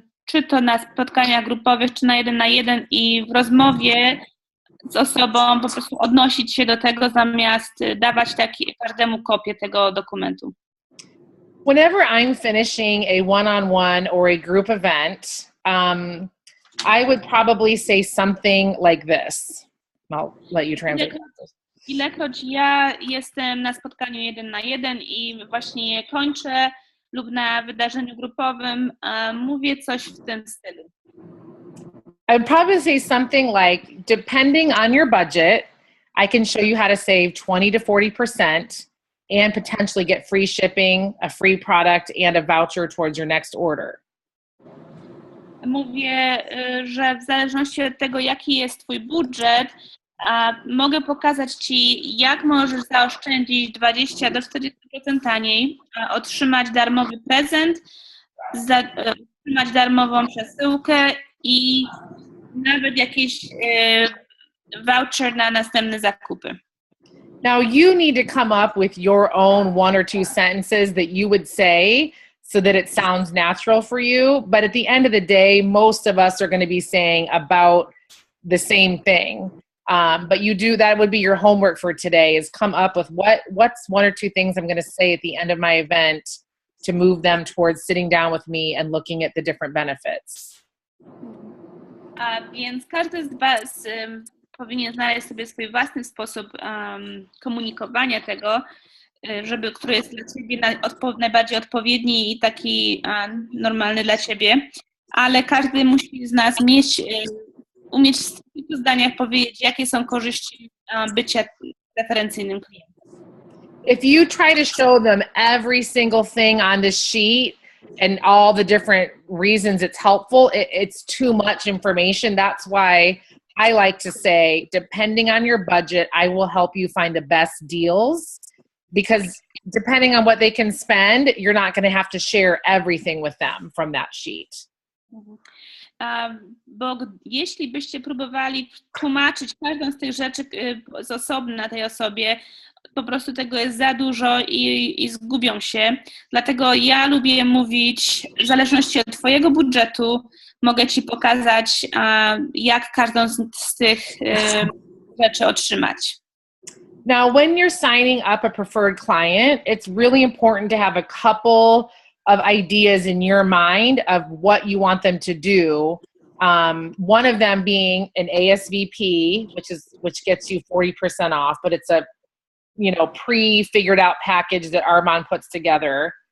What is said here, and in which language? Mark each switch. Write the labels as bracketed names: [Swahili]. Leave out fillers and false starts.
[Polish] czy to na spotkaniach grupowych, czy na 1 na 1 i w rozmowie z osobą po prostu odnosić się do tego, zamiast dawać każdemu kopię tego dokumentu. [English] Whenever I'm finishing a one-on-one or a group event, I would probably say something like this. I'll let you translate. [Polish] Ilekroć ja jestem na spotkaniu 1 na 1 i właśnie je kończę lub na wydarzeniu grupowym, mówię coś w tym stylu. [English] I would probably say something like, depending on your budget, I can show you how to save 20 to 40% and potentially get free shipping, a free product, and a voucher towards your next order. [Polish] Mówię, że w zależności od tego, jaki jest twój budżet, mogę pokazać ci, jak możesz zaoszczędzić 20 do 40% taniej, otrzymać darmowy prezent, otrzymać darmową przesyłkę i nawet jakiś voucher na następne zakupy. [English] Now you need to come up with your own 1 or 2 sentences that you would say so that it sounds natural for you. But at the end of the day, most of us are going to be saying about the same thing. But that would be your homework for today, is come up with what's 1 or 2 things I'm going to say at the end of my event to move them towards sitting down with me and looking at the different benefits. [Polish] Więc każdy z was powinien znaleźć sobie swój własny sposób komunikowania tego, który jest dla ciebie najbardziej odpowiedni i taki normalny dla ciebie, ale każdy musi z nas umieć w kilku zdaniach powiedzieć, jakie są korzyści bycia referencyjnym klientem. [English] If you try to show them every single thing on this sheet and all the different reasons it's helpful, it's too much information. That's why I like to say, depending on your budget, I will help you find the best deals, because depending on what they can spend, you're not going to have to share everything with them from that sheet. [Polish] Bo jeśli byście próbowali tłumaczyć każdą z tych rzeczy z osobna tej osobie, po prostu tego jest za dużo i zgubią się. Dlatego ja lubię mówić, w zależności od twojego budżetu, mogę ci pokazać, jak każdą z tych rzeczy otrzymać. [English] Now, when you're signing up a preferred client, it's really important to have a couple of ideas in your mind of what you want them to do. One of them being an ASVP, which gets you 40% off, but it's a pre-figured out package that Armand puts together.